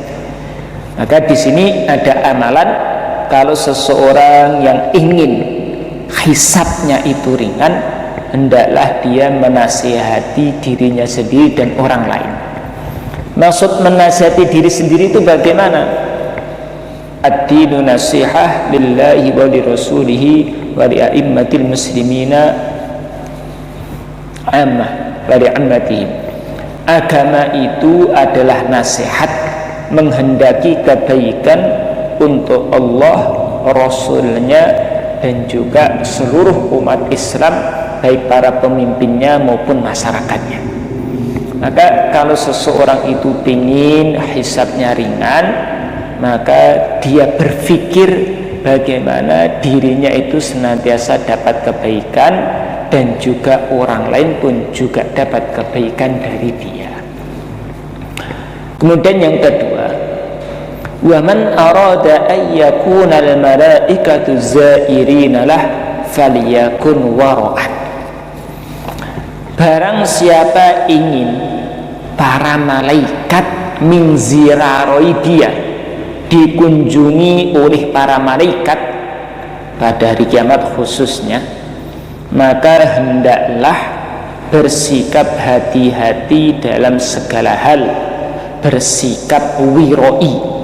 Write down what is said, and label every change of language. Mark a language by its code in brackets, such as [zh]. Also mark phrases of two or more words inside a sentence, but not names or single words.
[id] Maka di sini ada amalan, kalau seseorang yang ingin hisabnya itu ringan, hendaklah dia menasihati dirinya sendiri dan orang lain. Maksud menasihati diri sendiri itu bagaimana? [ar] الدين نصيحة لله ولرسوله ولأئمة المسلمين عامة ولعامتهم. [id] Agama itu adalah nasihat, menghendaki kebaikan untuk Allah, Rasulnya, dan juga seluruh umat Islam, baik para pemimpinnya maupun masyarakatnya. Maka kalau seseorang itu ingin hisabnya ringan, maka dia berpikir bagaimana dirinya itu senantiasa dapat kebaikan, dan juga orang lain pun juga dapat kebaikan dari dia. Kemudian yang kedua, [ar] ومن أراد أن تكون الملائكة زائرين له فليكن ورعا. [id] Barang siapa ingin para malaikat menziraroi dia, dikunjungi oleh para malaikat pada hari kiamat khususnya, maka hendaklah bersikap hati-hati dalam segala hal, bersikap wiroi,